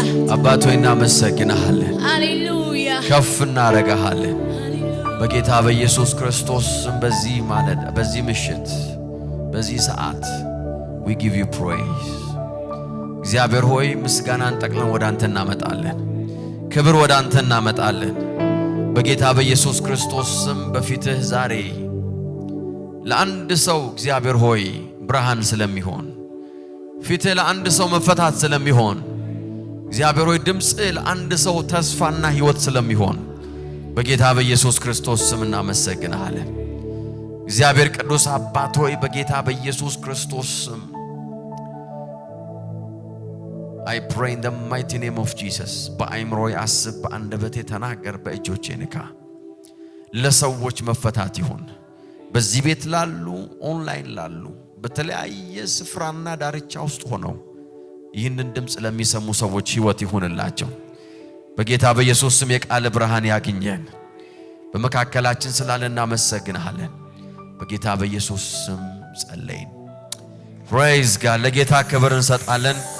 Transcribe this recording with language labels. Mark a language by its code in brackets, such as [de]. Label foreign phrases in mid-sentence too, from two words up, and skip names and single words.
[am] አባት ሆይ እናመሰግንሃለን። ሃሌሉያ ከፍ እናረጋሃለን። በጌታ በኢየሱስ ክርስቶስ በዚህ ማለዳ በዚህ ምሽት በዚህ ሰዓት [en] we give you praise [am] እግዚአብሔር ሆይ ምስጋናን ጠቅለን ወደ አንተ እናመጣለን። ክብር ወደ አንተ እናመጣለን። በጌታ በኢየሱስ ክርስቶስ ስም በፊትህ ዛሬ ለአንድ ሰው እግዚአብሔር ሆይ ብርሃን ስለሚሆን ፊትህ ለአንድ ሰው መፈታት ስለሚሆን እግዚአብሔር ሆይ ድምጽህ ለአንድ ሰው ተስፋና ሕይወት ስለሚሆን በጌታ በኢየሱስ ክርስቶስ ስም እናመሰግንሃለን። እግዚአብሔር ቅዱስ አባት ሆይ በጌታ በኢየሱስ ክርስቶስ ስም [en] I pray in the mighty name of Jesus [am] በአይምሮዬ አስብ በአንደበቴ ተናገር በእጆቼ ንካ ለሰዎች መፈታት ይሁን። በዚህ ቤት ላሉ ኦንላይን ላሉ በተለያየ ስፍራና ዳርቻ ውስጥ ሆነው ይህንን ድምጽ ለሚሰሙ ሰዎች ሕይወት ይሁንላቸው። በጌታ በኢየሱስ ስም የቃል ብርሃን ያግኘን። በመካከላችን ስላለ እናመሰግንሃለን። በጌታ በኢየሱስ ስም ጸለይን። [en] praise God [am] ለጌታ ክብር እንሰጣለን።